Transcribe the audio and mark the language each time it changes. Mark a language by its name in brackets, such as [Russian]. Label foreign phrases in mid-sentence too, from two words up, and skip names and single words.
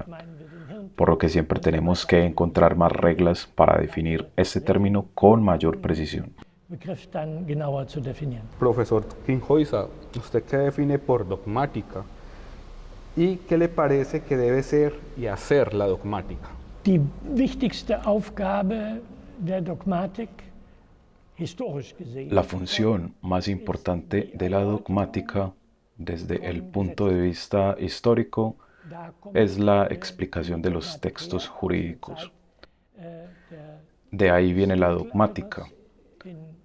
[Spanish] Por lo que siempre tenemos que encontrar más reglas para definir este término con mayor precisión. Profesor Kinshasa, ¿usted qué define por dogmática? ¿Y qué le parece que debe ser y hacer la dogmática? [German] Die wichtigste Aufgabe der Dogmatik, [Spanish] la función más importante de la dogmática, desde el punto de vista histórico, es la explicación de los textos jurídicos. De ahí viene la dogmática.